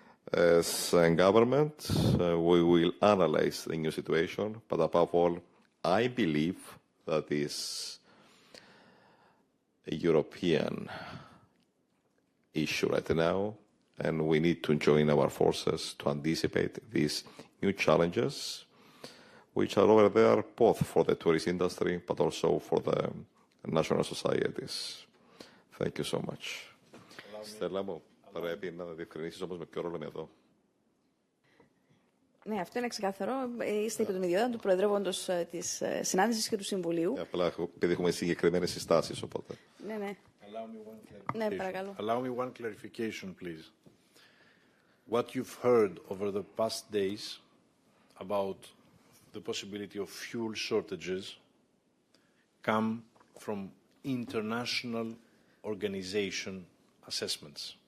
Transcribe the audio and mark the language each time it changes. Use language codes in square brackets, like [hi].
[en] As a government, we will analyze the new situation, but above all, I believe that is a European issue right now, and we need to join our forces to anticipate these new challenges, which are over there both for the tourist industry but also for the national societies. Thank you so much. [el] Στέλλα μου, πρέπει να διευκρινίσεις όμως με ποιο ρόλο είμαι εδώ. Ναι, αυτό είναι ξεκάθαρο. Είστε υπό την ιδιότητα του Προεδρεύοντος της Συνάντησης και του Συμβουλίου. Απλά επειδή έχουμε συγκεκριμένες συστάσεις, οπότε. Ναι, ναι. Ναι, παρακαλώ. [en] Allow me one clarification, please. What you've heard over the past days about the possibility of fuel shortages come from international organization assessments.